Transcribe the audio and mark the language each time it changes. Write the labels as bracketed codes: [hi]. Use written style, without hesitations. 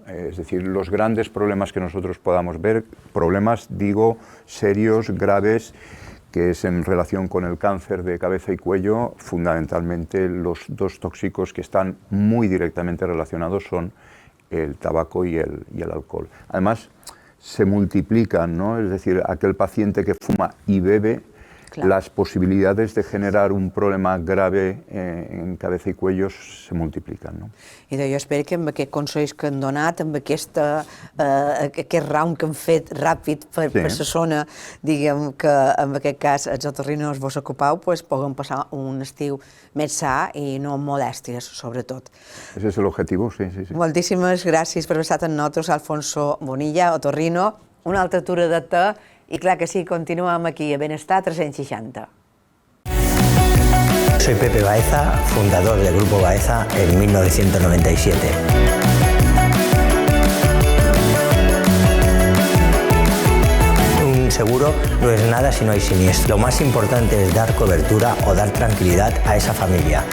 [es] Es decir, los grandes problemas que nosotros podamos ver, problemas, digo, serios, graves, que es en relación con el cáncer de cabeza y cuello, fundamentalmente los dos tóxicos que están muy directamente relacionados son el tabaco y el alcohol. Además, se multiplican, ¿no? Es decir, aquel paciente que fuma y bebe, claro, las posibilidades de generar un problema grave en cabeza i cuello se multipliquen, no? [ca] I jo espero que amb aquests consells que han donat, amb aquest round que han fet ràpid per la zona, diguem que en aquest cas els otorrinos vos ocupeu, puguem passar un estiu més sa i no amb molèsties, sobretot. [es] Ese es el objetivo, sí. [ca] Moltíssimes gràcies per haver estat amb nosaltres, Alfonso Bonilla, otorrino, una altra tura de te. [es] Y claro que sí, continuamos aquí a Benestar 360. Soy Pepe Baeza, fundador del Grupo Baeza en 1997. Un seguro no es nada si no hay siniestro. Lo más importante es dar cobertura o dar tranquilidad a esa familia.